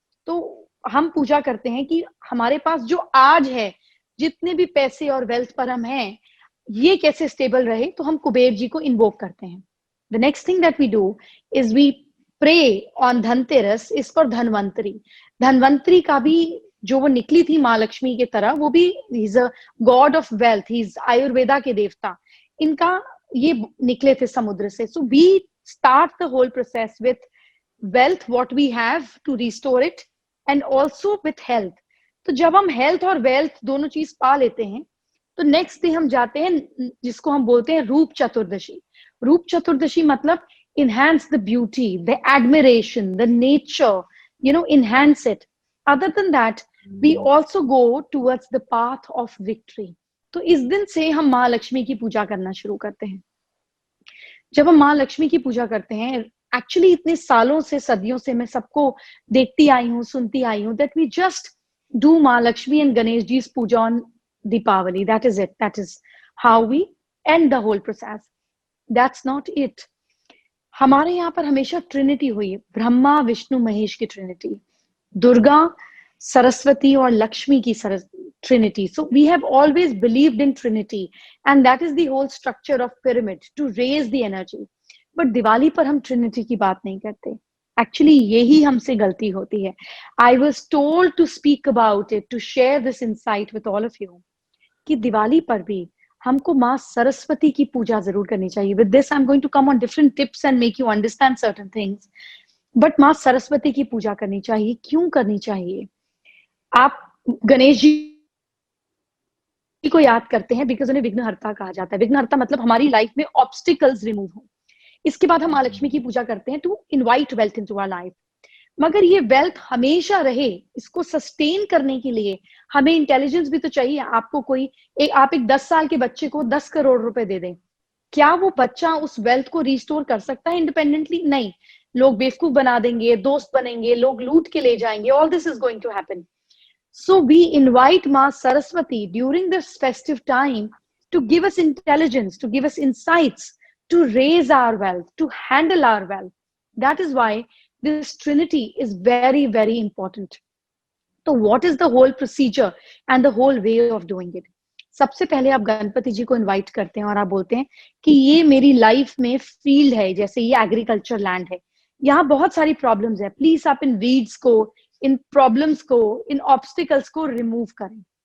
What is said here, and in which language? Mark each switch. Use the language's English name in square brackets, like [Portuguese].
[Hindi] तो हम पूजा करते हैं कि हमारे पास जो आज है, जितने भी पैसे और वेल्थ पर हम हैं, ये कैसे स्टेबल रहे, तो हम कुबेर जी को इन्वोक करते हैं। [English] The next thing that we do is we pray on Dhanteras is for Dhanvantari. [Hindi] Dhanvantari का भी जो वो निकली थी माँ लक्ष्मी की तरह, वो भी [English] is a god of wealth, [Hindi] he is Ayurveda के देवता। इनका ये निकले थे समुद्र से। [English] So we start the whole process with wealth what we have to restore it and also with health। [Hindi] तो जब हम हेल्थ और वेल्थ दोनों चीज पा लेते हैं, तो नेक्स्ट डे हम जाते हैं जिसको हम बोलते हैं रूप चतुर्दशी। [English] रूप चतुर्दशी मतलब enhance the beauty, the admiration, the nature, enhance it. Other than that, we also go towards the path of victory। [Hindi] तो इस दिन से हम माँ लक्ष्मी की पूजा करना शुरू करते हैं। जब हम माँ लक्ष्मी की पूजा करते हैं, एक्चुअली इतने सालों से, सदियों से मैं सबको देखती आई हूँ, सुनती आई हूँ, [English] That we just do Maa Lakshmi and Ganesh ji puja on Deepavali, that is it, that is how we end the whole process. That's not it. [Hindi] हमारे यहाँ पर हमेशा ट्रिनिटी हुई, ब्रह्मा विष्णु महेश की ट्रिनिटी, दुर्गा सरस्वती और लक्ष्मी की Trinity. [English] So we have always believed in Trinity, and that is the whole structure of pyramid to raise the energy. [Hindi] But Diwali पर हम Trinity की बात नहीं करते। Actually यही हमसे गलती होती है। [English] I was told to speak about it, to share this insight with all of you, [Hindi] कि दिवाली पर भी हमको माँ सरस्वती की पूजा जरूर करनी चाहिए। [English] With this I'm going to come on different tips and make you understand certain things. [Hindi] But माँ सरस्वती की पूजा करनी चाहिए। क्यों करनी चाहिए? आप गणेश जी को याद करते हैं बिकॉज उन्हें विघ्नहर्ता कहा जाता है। विघ्नहर्ता मतलब हमारी लाइफ में ऑब्स्टिकल्स रिमूव हो। इसके बाद हम माँ लक्ष्मी की पूजा करते हैं [English] To invite wealth into our life. [Hindi] मगर ये वेल्थ हमेशा रहे, इसको सस्टेन करने के लिए हमें इंटेलिजेंस भी तो चाहिए। आपको आप एक 10 साल के बच्चे को 10 करोड़ रुपए दे दें, क्या वो बच्चा उस वेल्थ को रिस्टोर कर सकता है इंडिपेंडेंटली? नहीं। लोग बेवकूफ बना देंगे, दोस्त बनेंगे, लोग लूट के ले जाएंगे। [English] All this is going to happen. So we invite Ma Saraswati during this festive time to give us intelligence, to give us insights, to raise our wealth, to handle our wealth. That is why this Trinity is very, very important. So what is the whole procedure and the whole way of doing it? [Hindi] सबसे पहले आप गणपति जी को invite करते हैं और आप बोलते हैं कि ये मेरी लाइफ में फील्ड है, जैसे ये एग्रीकल्चर लैंड है, यहाँ बहुत सारी प्रॉब्लम्स है, प्लीज आप इन वीड्स को, इन प्रॉब्लम्स को, इन ऑब्स्टिकल्स को रिमूव करें।